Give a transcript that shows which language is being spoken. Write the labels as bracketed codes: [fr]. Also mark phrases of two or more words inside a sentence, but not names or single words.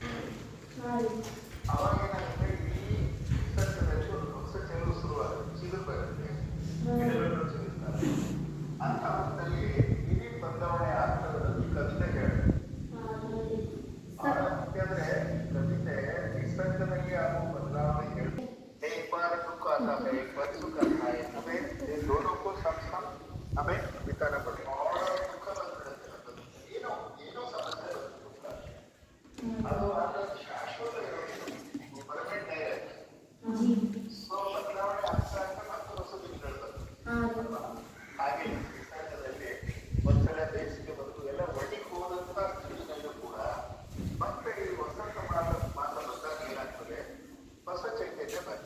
[kn] ಅವಾಗ ಏನಾಗುತ್ತೆ, ಈ ನಿಸರ್ಗದಲ್ಲಿ ಒಂದು ಹೊಸ ಚೆಲುವು ಶುರುವಾಗುತ್ತೆ, ಚಿಗುರು ಬರುತ್ತೆ, ಗಿಡಗಳು ಚಿಗುರ್ತಾರೆ. ಅಂತ ಹೊತ್ತಲ್ಲಿ ಇಡೀ ಬದಲಾವಣೆ ಆಗ್ತದೆ. ಕವಿತೆ ಹೇಳುತ್ತೆ. ಯಾಕಂದ್ರೆ ಕವಿತೆ ನಿಸರ್ಗದಲ್ಲಿ ಆಗುವ ಬದಲಾವಣೆ ಹೇಳುತ್ತೆ. [hi] एक बार दुख आता है, एक बार सुख आता है, हमें इन दोनों को साथ हमें बिताना पड़ेगा. और दुख [kn] ಬಂದ್ಬಿಡುತ್ತೆ, ಏನೋ ಸಮಸ್ಯೆ ಅದು ಶಾಶ್ವತ ಇರೋದು, ಪರ್ಮನೆಂಟ್ ಆಗಿರುತ್ತೆ. ಸೊ ಬದಲಾವಣೆ ಆಗ್ತಾ ಆಗ್ತಾ ಮತ್ತೆ ಹೊಸ ದಿನಗಳು ಬರ್ತದೆ. ಹಾಗೆ ನಿಸರ್ಗದಲ್ಲಿ ಒಂದ್ಸಲ ಬೇಸಿಗೆ ಬಂದು ಎಲ್ಲ ಒಣಗಿ ಹೋದಂತ ಸ್ಥಿತಿನಲ್ಲೂ ಕೂಡ ಮತ್ತೆ ಈ ವಸಂತ ಮಾಸ ಬಂದಾಗ ಏನಾಗ್ತದೆ, ಹೊಸ ಚೈತನ್ಯ ಬರ್ತದೆ.